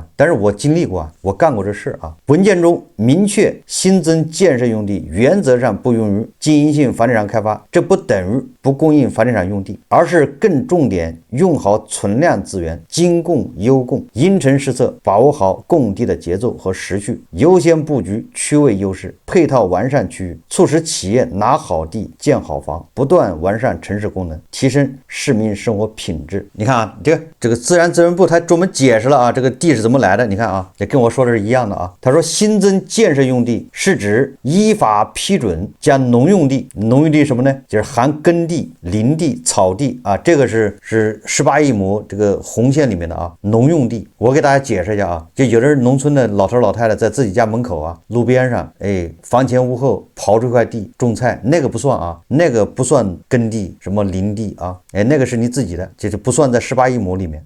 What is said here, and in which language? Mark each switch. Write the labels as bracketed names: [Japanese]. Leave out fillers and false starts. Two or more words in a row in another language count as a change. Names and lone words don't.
[Chinese] 但是我經歷過，我幹過這事啊。文件中明確新增建設用地原則上不用於經營性房地產開發，這不等於不供應房地產用地，而是更重點用好存量資源，精供優供，因城施策，把握好供地的節奏和時序，優先布局區位優勢，配套完善區域，促使企業拿好地建好房，不斷完善城市功能，提升市民生活品質。你看啊，這個自然資源部他專門解釋了啊，這個地是怎麼來的。你看啊，也跟我說的是一樣的啊。他說新增建設用地是指依法批准將農用地什麼呢？就是含耕地、林地、草地啊，這個是18億畝這個紅線裡面的啊，農用地。我給大家解釋一下啊，就有的人農村的老頭老太太在自己家門口啊，路邊上，房前屋後刨出一塊地種菜，那個不算啊，那個不算耕地什麼林地啊，那個是你自己的，這就不算在18億畝裡面。